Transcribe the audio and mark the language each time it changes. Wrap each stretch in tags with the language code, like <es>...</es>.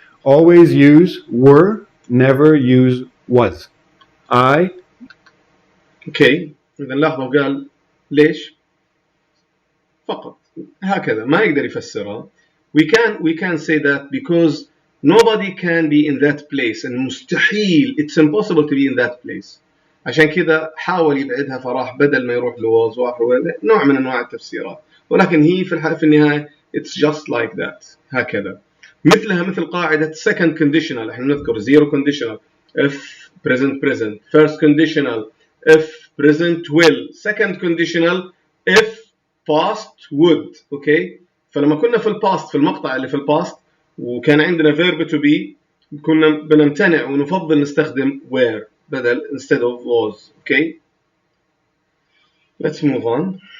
<en>Always use were, never use was. I.</en> <ar>Okay. إذا لاحظوا قال ليش؟ فقط. هكذا ما يقدر يفسرها.</ar> <en>We can say that because nobody can be in that place and مستحيل, it's impossible to be in that place.</en> <ar>عشان كذا حاول يبعدها فراح بدل ما يروح لواز نوع من أنواع التفسيرات. ولكن هي في النهاية</ar> <en>it's just like that.</en> <ar>هكذا. مثلها مثل قاعدة</ar> <en>second conditional</en> <ar>احنا نذكر</ar> <en>zero conditional if present present first conditional if present will second conditional if past would</en> <ar>اوكي فلما كنا في الباست في المقطع اللي في الباست وكان عندنا</ar> <en>verb to be</en> <ar>كنا بنمتنع ونفضل نستخدم were بدل</ar> <en>instead of was</en> <ar>اوكي</ar> <en>let's move on</en>